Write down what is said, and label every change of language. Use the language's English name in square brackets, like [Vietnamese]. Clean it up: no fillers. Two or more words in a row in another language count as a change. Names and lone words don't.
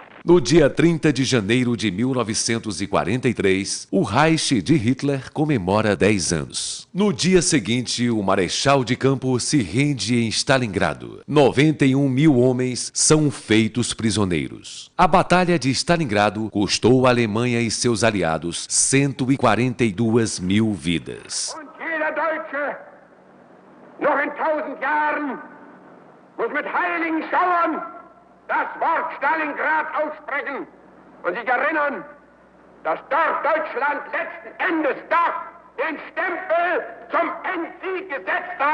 [Portuguese] No dia 30 de janeiro de 1943, o Reich de Hitler comemora 10 anos. No dia seguinte, o Marechal de Campo se rende em Stalingrado. 91 mil homens são feitos prisioneiros. A Batalha de Stalingrado custou à Alemanha e seus aliados 142 mil vidas. [German] Und jeder Deutsche, noch in 1000 Jahren, muss mit heiligen Schauern das Wort Stalingrad aussprechen und sich erinnern, dass dort Deutschland letzten Endes doch den Stempel zum Endsieg gesetzt hat.